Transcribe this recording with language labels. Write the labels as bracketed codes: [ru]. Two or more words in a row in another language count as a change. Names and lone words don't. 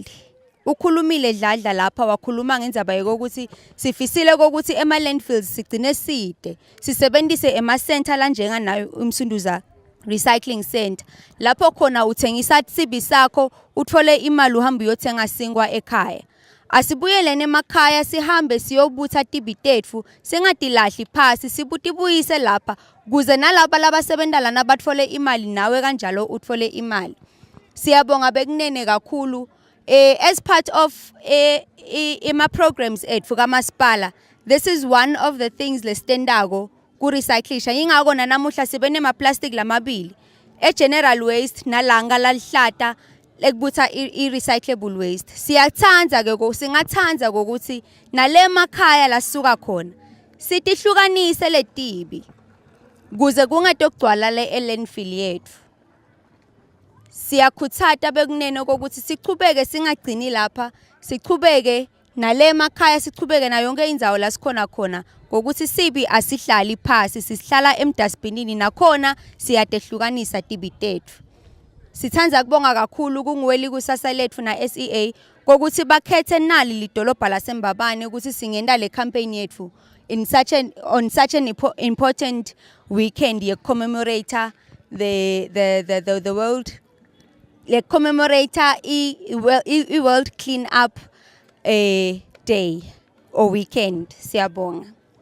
[ss] Ukhulumile dladla lapha wakhuluma ngendaba yokuthi sifisile ukuthi ema landfills sigcine side sisebenzise ema center la njenga nayo Msunduza recycling center lapho khona uthengisa sibi sakho uthole imali uhamba uyothenga singwa ekhaya. Asibuyelene emakhaya sihambe siyobutha tibitetfu singadilahli phasi sibutibuyise lapha kuze nalabo labasebenza lana bathole imali nawe kanjalo uthole imali. Siyabonga bekunene kakhulu [en] as part of [ss] ema programs ethu kaMasipala. [en] This is one of the things [ss] lesitendako ku recyclisha ingako namuhla sibene ma plastic lamabili [en] general waste [ss] nalanga lalihlata lekubutha [en] recyclable waste. [ss] Siyathanza ke singathanza ukuthi nale emakhaya lasuka khona sitihlukanise letibi kuze kungatokugcwala le landfill yethu. Siyakhuthata bekunene ukuthi sichubeke singagcini lapha sichubeke nale emakhaya sichubeke na yonke indzawo la sikhona khona ngokuthi sibi asihlali phasi sisihlala emdustbinini nakhona siyatehlukanisa tibitethu. Sithanza kubonga kakhulu kuNguwe Likusasa Letfu na SEA ukuthi bakhethe nali lidolobha laseMbabane ukuthi singenda le campaign yethu [en] on such an important weekend [ss] ye [en] commemorate the world commemorate World Clean Up Day or weekend. [ss] Siyabonga.